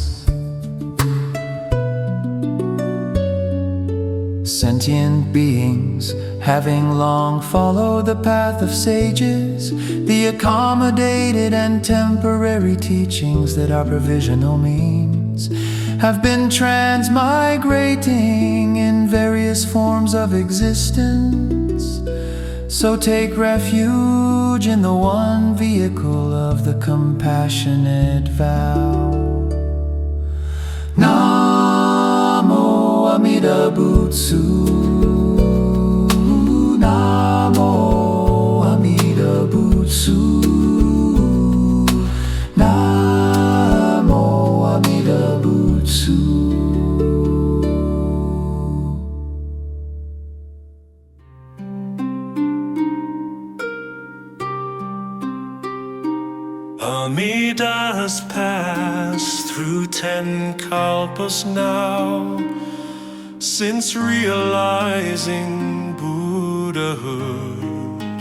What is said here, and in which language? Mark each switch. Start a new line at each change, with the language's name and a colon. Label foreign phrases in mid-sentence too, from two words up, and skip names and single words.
English: Sentient beings, having long followed the path of sages, the accommodated and temporary teachings that are provisional means, have been transmigrating in various forms of existence. So take refuge in the one vehicle of the compassionate vow.
Pali: Namo Amida Buddha. Namo Amida Buddha. Namo Amida Buddha.
English: Amida has passed through 10 kalpas now, since realizing Buddhahood.